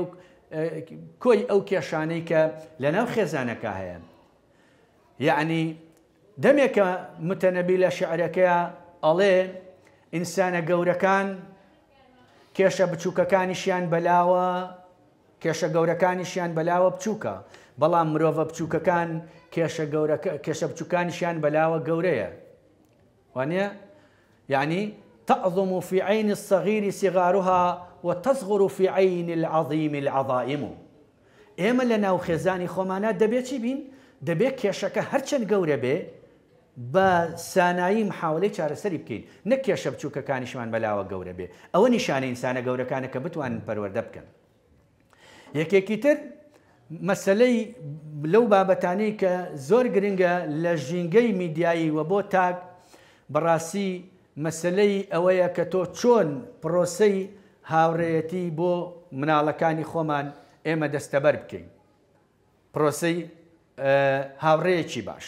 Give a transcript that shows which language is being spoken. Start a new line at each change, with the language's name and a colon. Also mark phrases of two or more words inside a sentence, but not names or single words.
Central Kurdish: کۆی ئەو کێشانەی کە لەناو خێزانەکە هەیە یعنی دەمێکە متەنەبی لە شعرەکەیە ئەڵێ ئینسانە گەورەکان کێشە بچووکەکانیشیان بەلاوە کێشە گەورەکانیشیان بەلاوە بچووکە بەڵام مرۆڤە بچووکەکان کێشە بچووکانیشیان بەلاوە گەورەیە وانە یعنی
Arabic: تعظم في عين الصغير صغارها وتصغر في عين العظيم العظائم.
Central Kurdish: ئێمە لە ناو خێزانی خۆمانە دەبێت چی بین؟ دەبێت کێشەکە هەرچەند گەورە بێ بە سانایی محاولەی چارەسەری بکەین، نەک کێشە بچووکەکانیشمان بەلاوە گەورە بێ. ئەوە نیشانە ئینسانە گەورەکانە کە بتوانن پەروەردە بکەن. یەکێکی تر مەسەلەی لەو بابەتانەی کە زۆر گرنگە لە ژینگەی میدیایی و بۆ تاک بەڕاستی مەسەلەی ئەوەیە کە تۆ چۆن پرۆسەی هاوڕێیەتی بۆ مناڵەکانی خۆمان ئێمە دەستەبەر بکەین، پرۆسەی هاوڕێیەکی باش.